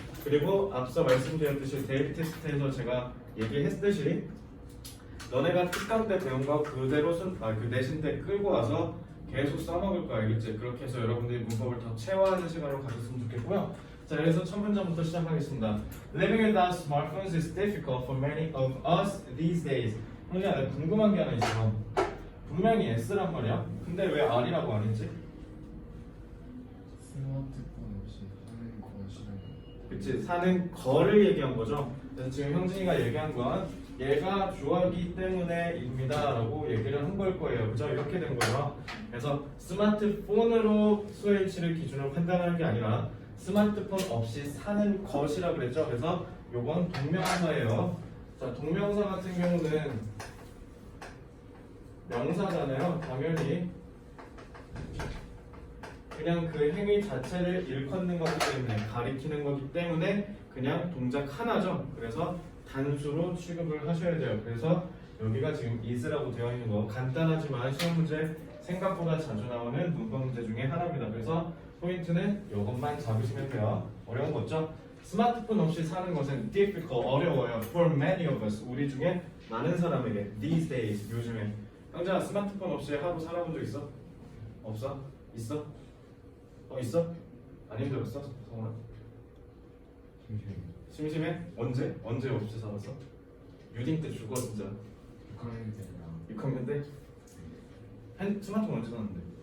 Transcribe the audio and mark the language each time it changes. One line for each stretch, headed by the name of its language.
Korean: 그리고 앞서 말씀드렸듯이 데이비 테스트에서 제가 얘기했듯이 너네가 특강 때 배운 거 그대로 그 내신 때 끌고 와서 계속 써먹을 거 알겠지? 그렇게 해서 여러분들이 문법을 더 체화하는 시간으로 가졌으면 좋겠고요. 자, 그래서 첫 문장부터 시작하겠습니다.
English: Living without smartphones is difficult for many of us these days.
Korean: 형제야, 내가 궁금한 게 하나 있어. 분명히 S란 말이야. 근데 왜 R이라고 안 했지? 스마트폰 없이 사는 것이라고. 그치, 사는 거를 얘기한 거죠. 그래서 지금 형진이가 얘기한 건 얘가 좋아하기 때문에입니다 라고 얘기를 한 걸 거예요. 그죠? 이렇게 된 거죠. 그래서 스마트폰으로 수혜치를 기준으로 판단하는 게 아니라 스마트폰 없이 사는 것이라고 그랬죠. 그래서 요건 동명사예요. 자, 동명사 같은 경우는 명사잖아요. 당연히 그냥 그 행위 자체를 일컫는 거기 때문에 가리키는 거기 때문에 그냥 동작 하나죠. 그래서 단수로 취급을 하셔야 돼요. 그래서 여기가 지금 is라고 되어 있는 거 간단하지만 시험 문제 생각보다 자주 나오는 문법 문제 중에 하나입니다. 그래서 포인트는 이것만 잡으시면 돼요. 어려운 거 없죠? 스마트폰 없이 사는 것은 difficult, 어려워요.
English: For many of us,
Korean: 우리 중에 많은 사람에게
English: these days,
Korean: 요즘에. 형제야, 스마트폰 없이 하루 살아본 적 있어? 없어? 있어? 있어? 안 힘들었어? 성훈아? 심심해? 언제? 언제 없이 살았어? 유딩 때 죽어 진짜. 6학년 때랑 6학년 때? 스마트폰 언제 샀는데?